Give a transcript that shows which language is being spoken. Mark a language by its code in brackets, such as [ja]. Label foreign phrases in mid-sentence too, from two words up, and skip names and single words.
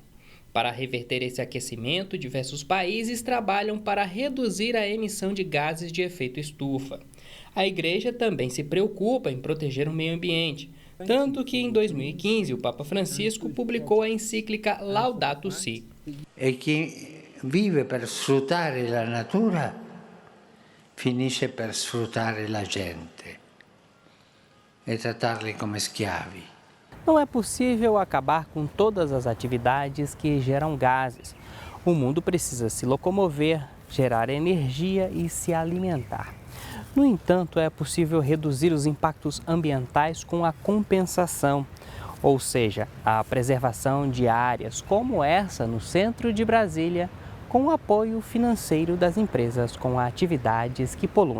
[pt] Para reverter esse aquecimento, diversos países trabalham para reduzir a emissão de gases de efeito estufa. A Igreja também se preocupa em proteger o meio ambiente, tanto que em 2015 o Papa Francisco publicou a encíclica Laudato Si. [it] E [pt] quem vive [it] per sfruttare la natura finisce per sfruttare la gente e trattarli come schiavi. [pt] Não é possível acabar com todas as atividades que geram gases. O mundo precisa se locomover, gerar energia e se alimentar. No entanto, é possível reduzir os impactos ambientais com a compensação, ou seja, a preservação de áreas como essa no centro de Brasília, com o apoio financeiro das empresas com atividades que poluem.